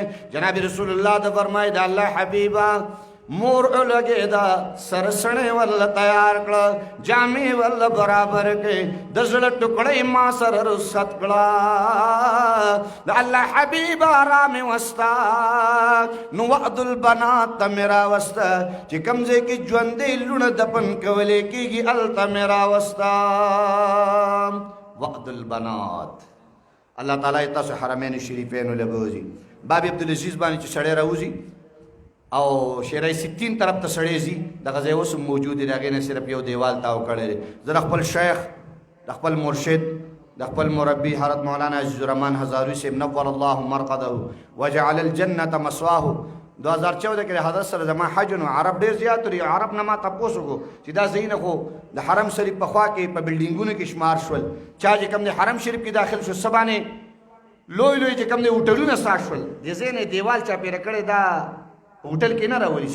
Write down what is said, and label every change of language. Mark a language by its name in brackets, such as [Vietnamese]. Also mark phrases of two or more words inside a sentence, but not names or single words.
[Pashto] جناب رسول الله ته فرمایي د الله حبیبه مور لګېده، سرسنې ول تیار کړه، جامې ول برابر کړې، د زړه ټکړې ما سره رخصت کړه. د الله حبیب را مې وسته، نو وعد البنات ته مې راوسته، چې کوم ځای کې ژوندۍ لوڼه دفن کولی کېږي هلته مې راوسته. وعد البنات الله تعالی یې تاسو حرمین شریفینو له بوځي. باب عبدالعزیز باندې چې سړی راوځي او شیرای 60 طرف ته سړی ځي، دغه ځای اوس هم موجود دی، د هغې نه صرف یو دیوال تاو کړی دی. زه د خپل شیخ، د خپل مرشد، د خپل مربي حضرت مولانا عزیز الرحمن هزاروي صاحب [Arabic] نور الله مرقده وجعل الجنة مسواه [Pashto] 2014 کې حضرت سره زما حج نو عرب ډېر زیات لري. عرب نه ما تپوس وکړو چې دا ځایونه خو د حرم شریف په خوا کې په بلډینګونو کې شمار شول، چا چې کوم د حرم شریف کې داخل شو څه باندې لوی لوی چې کوم د هوټلونه ساټ شول، د ځای نه دیوال چاپېره کړی دا هوټل کې نه راولي.